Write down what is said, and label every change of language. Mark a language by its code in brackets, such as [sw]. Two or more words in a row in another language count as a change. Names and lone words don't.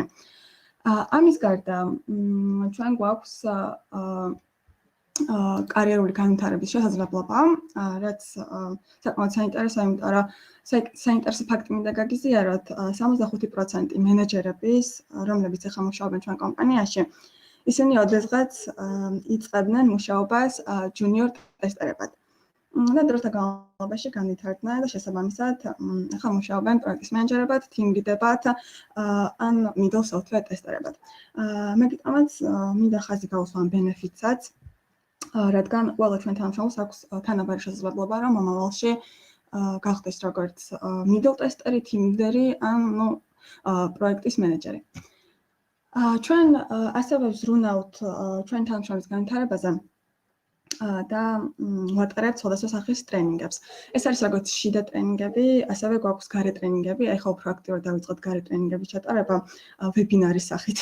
[ka] ამის გარდა ჩვენ გვაქვს კარიერული განვითარების შესაძლებლობა, რაც საკმაოდ საინტერესოა, იმიტომ რომ საინტერესო ფაქტი მინდა გაგიზიაროთ, 65% მენეჯერების, რომლებიც ახლა მუშაობენ ჩვენ კომპანიაში, ისინი ოდესღაც იწყებდნენ მუშაობას junior ტესტერებად. და დროთა განმავლობაში განვითარდნენ და შესაბამისად ახლა მუშაობენ პროექტის მენეჯერებად, [en] team lead- [ka] ებად ან [en] middle software [ka] ტესტერებად. მეგიტომაც მინდა ხაზი გაუსვა benefits-აც, რადგან ყველა ჩვენ თანამშრომლს აქვს თანაბარი შესაძლებლობა, რომ მომავალში გახდეს როგორც [en] middle tester- [ka] ი, [en] team leader- [ka] ი ან პროექტის მენეჯერი. ჩვენ ასევე ვზრუნავთ ჩვენ თანამშრომლების განვითარებაზე და ვატარებთ სხვადასხვა სახის ტრენინგებს. ეს არის როგორც შიდა ტრენინგები, ასევე გვაქვს გარე ტრენინგები, აი ხო პროაქტიულად დავიწყოთ გარე ტრენინგების ჩატარება ვებინარის სახით.